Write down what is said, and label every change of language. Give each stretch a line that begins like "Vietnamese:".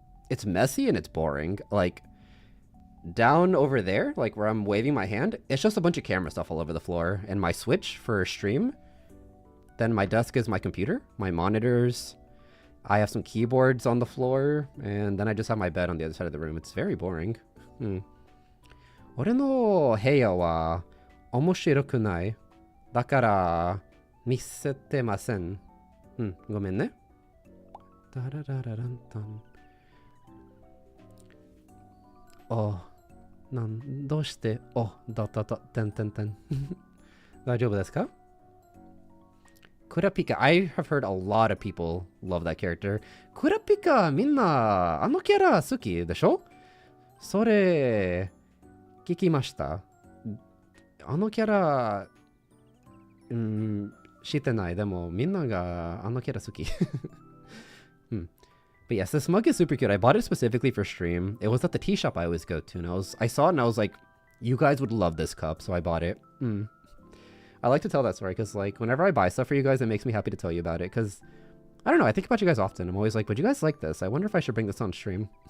English: It's messy and it's boring. Like, down over there, like where I'm waving my hand, it's just a bunch of camera stuff all over the floor. And my Switch for stream then my desk is my computer, my monitors. I have some keyboards on the floor, and then I just have my bed on the other side of the room. It's very boring.
Japanese: 俺の部屋は面白くない。だから見せてません。ごめんね。ダラララランタン。どうしててんてんてん。大丈夫ですか
English: Kurapika, I have heard a lot of people love that character.
Japanese: Kurapika, みんなあのキャラ好きでしょそれ聞きました。あのキャラ、知ってない。でもみんながあのキャラ好き。
English: But yes, this mug is super cute. I bought it specifically for stream. It was at the tea shop I always go to, and I saw it and I was like, you guys would love this cup, so I bought it. I like to tell that story because, like, whenever I buy stuff for you guys, it makes me happy to tell you about it because, I don't know, I think about you guys often. I'm always like, would you guys like this? I wonder if I should bring this on stream.